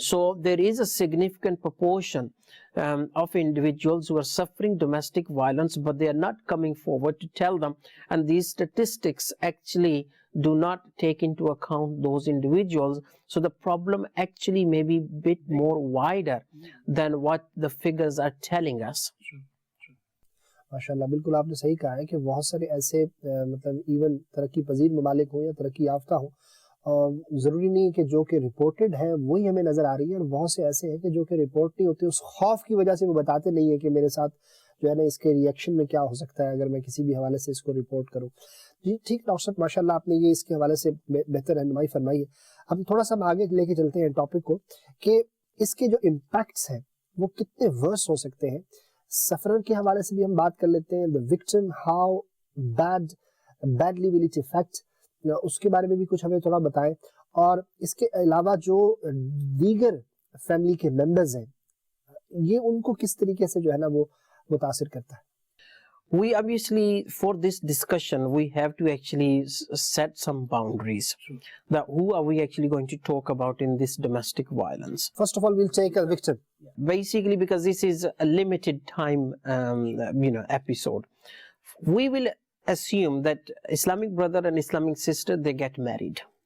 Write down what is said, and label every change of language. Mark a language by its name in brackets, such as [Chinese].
[English] So there is a significant proportion of individuals who are suffering domestic violence, but they are not coming forward to tell them. And these statistics actually do not take into account those individuals. So the problem actually may be a bit more wider than what the figures are telling us. [Hindi] माशाल्लाह, बिल्कुल आपने सही कहा है कि बहुत सारे ऐसे मतलब इवन तरक्की पजीर ममालिक हो या तरक्की याफ्ता हो, और ज़रूरी नहीं कि जो कि रिपोर्टेड है वही हमें नज़र आ रही है, और बहुत से ऐसे हैं कि जो कि रिपोर्ट नहीं होते, उस खौफ की वजह से वो बताते नहीं है कि मेरे साथ जो है ना इसके रिएक्शन में क्या हो सकता है अगर मैं किसी भी हवाले से इसको रिपोर्ट करूँ। जी ठीक डॉक्टर साहब, माशाल्लाह आपने ये इसके हवाले से बेहतर रहनुमाई फरमाई है। हम थोड़ा सा आगे लेके चलते हैं टॉपिक को कि इसके जो इम्पैक्ट्स हैं वो कितने वर्स हो सकते हैं। सफरर के हवाले से भी हम बात कर लेते हैं, [English] the victim, how badly will it effect, [Hindi] उसके बारे में भी कुछ हमें थोड़ा बताएं, और इसके अलावा जो दीगर फैमिली के मेंबर्स हैं ये उनको किस तरीके से जो है ना वो मुतासिर करता है। [English] We obviously, for this discussion, we have to actually set some boundaries. That who are we actually going to talk about in this domestic violence? First of all, we'll take a victim. Basically, because this is a limited time, episode, we will assume that Islamic brother and Islamic sister, they get married.